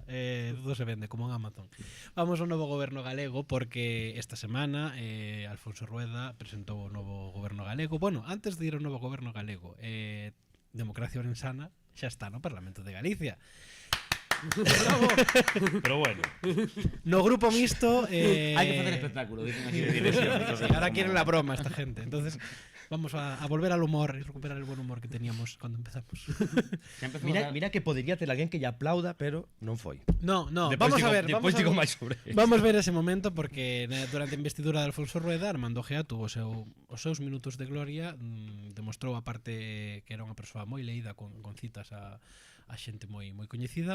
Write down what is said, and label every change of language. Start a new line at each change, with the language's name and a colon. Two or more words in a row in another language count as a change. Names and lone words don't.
Galician: Todo se vende, como en Amazon. Vamos ao novo goberno galego, porque esta semana Alfonso Rueda presentou o novo goberno galego. Bueno, antes de ir ao novo goberno galego, Democracia Orensana xa está no Parlamento de Galicia. Bravo. Pero bueno, No grupo mixto Hai que facer espectáculo, dicen aquí de dirección.
Spanish: sí, ahora quieren la broma esta gente. Entonces vamos a volver al humor y recuperar el buen humor que teníamos cuando empezamos.
Galician: mira que podería ter alguén que lle aplauda, pero non foi.
Spanish: No,
Galician: Despois
Spanish: vamos a
Galician: digo-
Spanish: ver,
Galician: despois digo máis sobre eso. vamos ver ese momento porque durante a investidura de Alfonso Rueda, Armando Gea tuvo os seus minutos de gloria, demostrou a parte que era unha persoa moi leída con citas a xente moi coñecida.